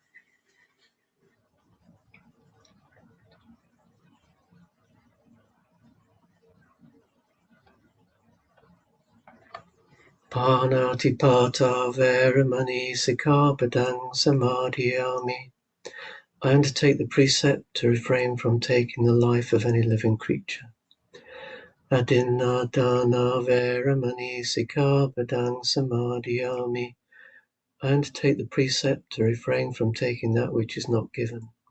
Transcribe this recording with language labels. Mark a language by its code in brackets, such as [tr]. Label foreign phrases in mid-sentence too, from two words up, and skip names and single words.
[pi] Pāṇātipātā Veramani Sikkhapadang Samadhiyāmi. [en] I undertake the precept to refrain from taking the life of any living creature. [pi] Adinādāna Veramani Sikkhapadang Samadhiyāmi. [en] I undertake the precept to refrain from taking that which is not given.